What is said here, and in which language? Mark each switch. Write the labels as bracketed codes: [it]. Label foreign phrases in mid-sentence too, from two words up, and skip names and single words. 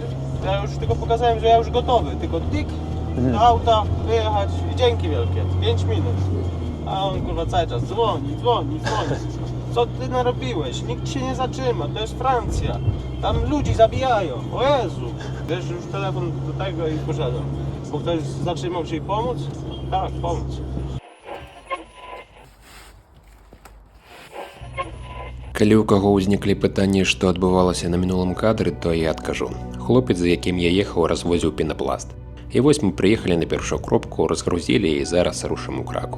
[pl] Ja już tylko pokazałem, że ja już gotowy, tylko tik, do auta, wyjechać i dzięki wielkie, 5 minut. A on kurwa cały czas dzwoni. Co ty narobiłeś? Nikt się nie zatrzyma, to jest Francja. Tam ludzi zabijają, o Jezu. Wiesz, już telefon do tego i poszedłem. Bo ktoś zatrzymał się i pomóc? Tak, pomóc. [be] Калі ў каго ўзніклі пытанні, што адбывалася на мінулым кадры, то я адкажу. Хлопец, за якім я ехаў, развозіў пенапласт. І вось мы прыехалі на першую кропку, разгрузілі і зараз рушым у Краку.